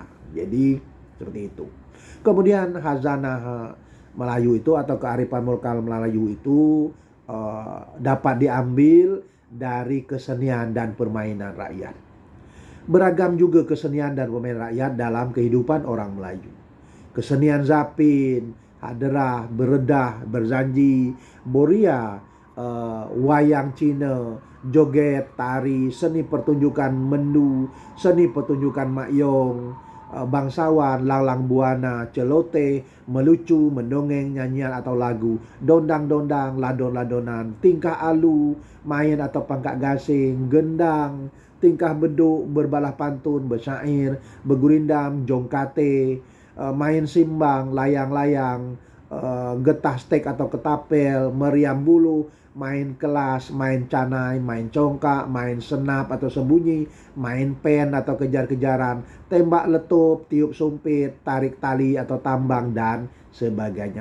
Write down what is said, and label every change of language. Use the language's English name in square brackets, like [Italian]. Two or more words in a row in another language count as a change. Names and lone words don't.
[Indonesian] Jadi seperti itu. Kemudian khazanah Melayu itu atau kearifan lokal Melayu itu dapat diambil dari kesenian dan permainan rakyat. Beragam juga kesenian dan permainan rakyat dalam kehidupan orang Melayu. Kesenian zapin, haderah, beredah, berzanji, boria, wayang Cina, joget, tari, seni pertunjukan mendu, seni pertunjukan makyong, bangsawan, lalang buana, celote, melucu, mendongeng, nyanyian atau lagu, dondang-dondang, ladon-ladonan, tingkah alu, main atau pangkat gasing, gendang, tingkah beduk, berbalah pantun, bersyair, bergurindam, jongkate, main simbang, layang-layang, getah stek atau ketapel, meriam bulu, main kelas, main canai, main congkak, main senap atau sembunyi, main pen atau kejar-kejaran, tembak letup, tiup sumpit, tarik tali atau tambang, dan sebagainya.